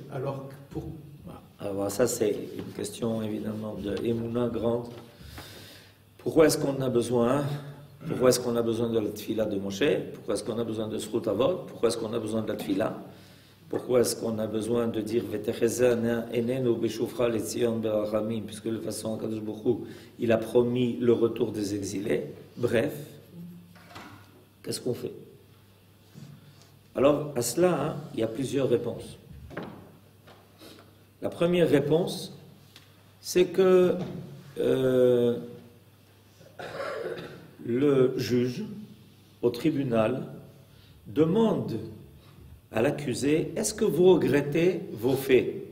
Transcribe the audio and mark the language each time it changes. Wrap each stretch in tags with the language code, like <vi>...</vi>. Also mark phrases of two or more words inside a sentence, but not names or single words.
<fr>Alors pour Alors ça c'est une question évidemment de Emouna grande. Pourquoi est-ce qu'on a besoin? Pourquoi est-ce qu'on a besoin de la tfila de Moshe? Pourquoi est-ce qu'on a besoin de</fr> <he>זכות אבות?</he> <fr>Pourquoi est-ce qu'on a besoin de la tfila? Pourquoi est-ce qu'on a besoin de dire</fr> <he>ותחזינה עינינו בשובך לציון ברחמים,</he> <fr>puisque de toute façon</fr> <he>קדוש ברוך הוא,</he> <fr>il a promis le retour des exilés. Bref, qu'est-ce qu'on fait? Alors à cela, il y a plusieurs réponses. La première réponse, c'est que le juge au tribunal demande à l'accusé, est-ce que vous regrettez vos faits?</fr>